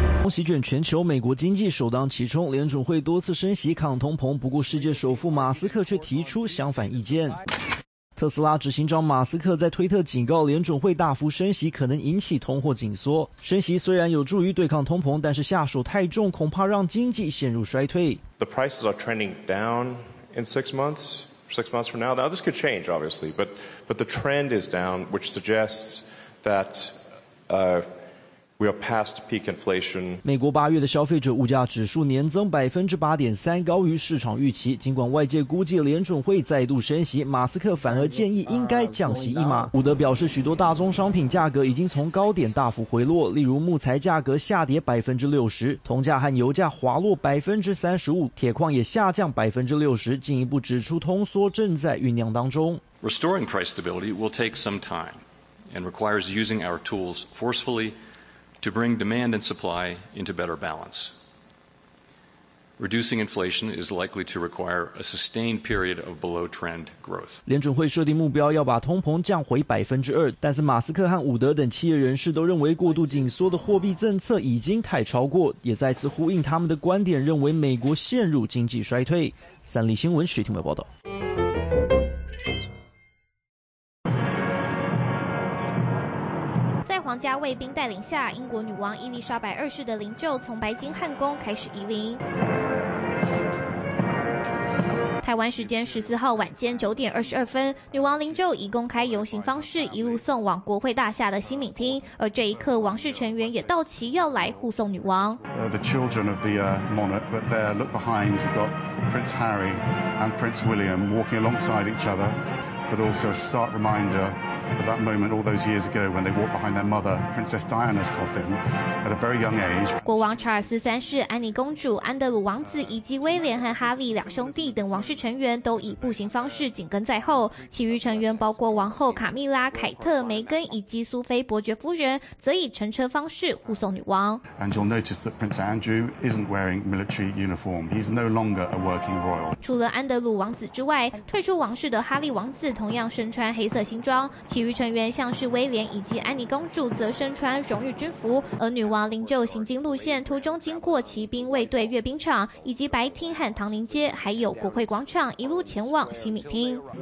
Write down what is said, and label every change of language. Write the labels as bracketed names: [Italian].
[Chinese] 席卷全球，美国经济首当其冲，联准会多次升息抗通膨，不顾世界首富马斯克却提出相反意见。特斯拉执行长马斯克在推特警告，联准会大幅升息可能引起通货紧缩，升息虽然有助于对抗通膨，但是下手太重，恐怕让经济陷入衰退。 [English] The prices are trending down in six months from now. Now this could change obviously, but the trend is down, which suggests that We are past peak inflation. [Chinese] 美国八月的消费者物价指数年增 8.3%， 高于市场预期。尽管外界估计联准会再度升息，马斯克反而建议应该降息一码。伍德表示，许多大宗商品价格已经从高点大幅回落，例如木材价格下跌 60%， 铜价和油价滑落 35%， 铁矿也下降 60%， 进一步指出通缩正在酝酿当中。 [English] Restoring price stability will take some time and requires using our tools forcefullyTo bring demand and supply into better balance. Reducing inflation is likely to require a sustained period of below trend growth. [Chinese] 联准会设定目标要把通膨降回 2%， 但是马斯克和伍德等企业人士都认为过度紧缩的货币政策已经太超过，也再次呼应他们的观点，认为美国陷入经济衰退。三立新闻徐廷伟报道。皇家卫兵带领下，英国女王伊丽莎白二世的灵柩从白金汉宫开始移灵。台湾时间14号晚间9:22，女王灵柩以公开游行方式一路送往国会大厦的新闽厅，而这一刻，王室成员也到齐，要来护送女王。 [English] The children of the monarch, but there, look behind, you've got Prince Harry and Prince William walking alongside each other, but also a stark reminder at that moment all those years ago when they walked behind their mother, Princess Diana's coffin, at a very young age. [Chinese] 国王查尔斯三世、安妮公主、安德鲁王子以及威廉和哈利两兄弟等王室成员都以步行方式紧跟在后，其余成员包括王后卡蜜拉、凯特、梅根以及苏菲伯爵夫人，则以乘车方式护送女王。 [English] And you'll notice that Prince Andrew isn't wearing military uniform. He's no longer a working royal. [Chinese] 除了安德鲁王子之外，退出王室的哈利王子同样身穿黑色新装，其余成员像是威廉以及安妮公主则身穿荣誉军服，而女王灵柩行经路线途中经过骑兵卫队阅兵场以及白厅和唐宁街，还有国会广场，一路前往西敏厅。